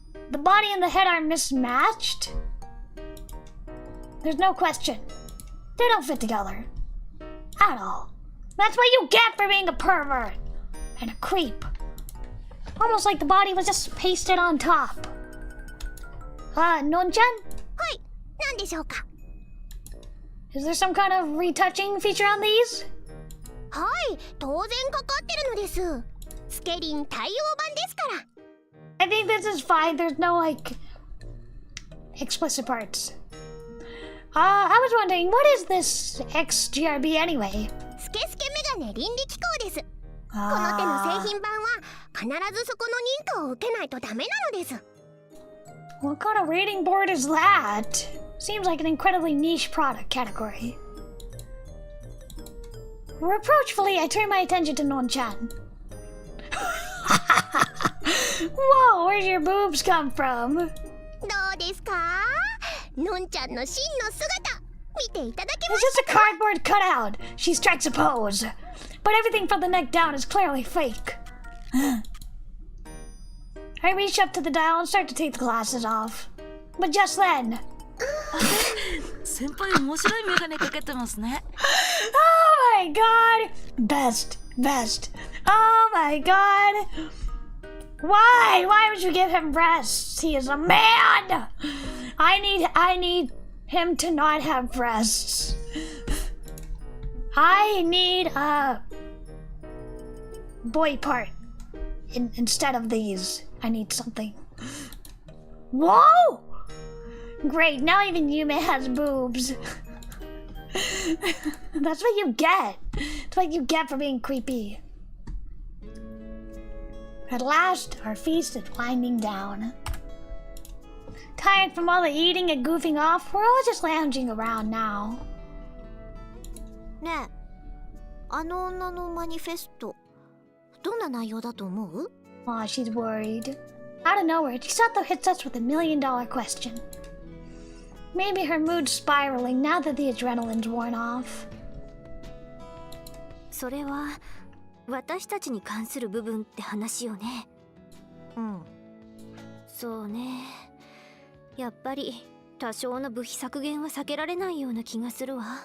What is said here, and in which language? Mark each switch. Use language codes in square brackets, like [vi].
[en] The body and the head are mismatched? There's no question. They don't fit together. At all. That's what you get for being a pervert. And a creep. Almost like the body was just pasted on top. Non-chan? [ja] はい、何でしょうか。 [en] Is there some kind of retouching feature on these? [ja] はい、当然かかってるのです。スケリン対応版ですから。 [en] I think this is fine. There's no, like, explicit parts. I was wondering, what is this XGRB anyway? [ja] スケスケメガネ倫理機構です。この手の製品版は必ずそこの認可を受けないとダメなのです。 [en] What kind of rating board is that? Seems like an incredibly niche product category. Reproachfully, I turn my attention to Non-chan. Whoa, where'd your boobs come from? [ja] どうですか？のんちゃんの真の姿見ていただけま [en] It's [ja] す [en] just a cardboard cutout. She strikes a pose. But everything from the neck down is clearly fake. I reach up to the dial and start to take the glasses off. But just then... [ja] 先輩面白いメガネかけてますね。 [en] Oh my god! Best. Oh my god! Why? Why would you give him breasts? He is a man! I need him to not have breasts. I need a boy part instead of these. I need something. Whoa! Great, now even Yume has boobs. That's what you get. That's what you get for being creepy. At last, our feast is winding down. Tired from all the eating and goofing off, we're all just lounging around now. [ja] ねえ、あの女のマニフェスト、どんな内容だと思う？ [en] Aw, she's worried. Out of nowhere, Chisato hits us with a $1 million question. Maybe her mood's spiraling now that the adrenaline's worn off. [ja] それは私たちに関する部分って話よね。うん。そうね。やっぱり多少の部費削減は避けられないような気がするわ。